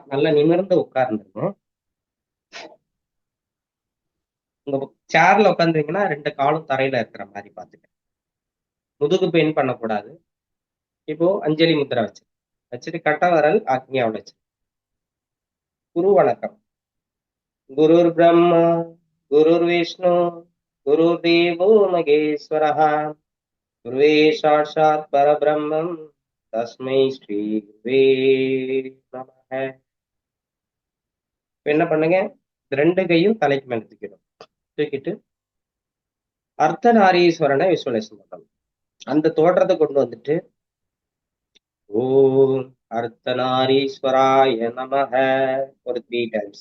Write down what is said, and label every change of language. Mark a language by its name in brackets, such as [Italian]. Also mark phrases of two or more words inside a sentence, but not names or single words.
[Tamil] நல்லா நிமிர்ந்து உட்கார்ந்துருக்கணும். உங்க சேர்ல உட்காந்துருங்கன்னா 2 காலும் தரையில இருக்கிற மாதிரி பாத்துக்க. முதுகு பெயின் பண்ணக்கூடாது. இப்போ அஞ்சலி முத்திரை வச்சுட்டு கட்டவரல் ஆக்ஞாவோட வச்சு குரு வணக்கம். [Sanskrit] गुरुर् ब्रह्मा गुरुर् विष्णुः गुरुर् देवो महेश्वरः गुरुः साक्षात् परब्रह्म तस्मै श्री गुरवे नमः. [Tamil] என்ன பண்ணுங்க, 2 கையும் தலைக்கு மேல தூக்கிட்டு அர்த்தநாரீஸ்வரனை விசுவலைசேஷன் பண்ணணும். அந்த தோற்றத்தை கொண்டு வந்துட்டு [Sanskrit] ॐ अर्धनारीश्वराय नमः [Tamil] ஒரு 3 டைம்ஸ்.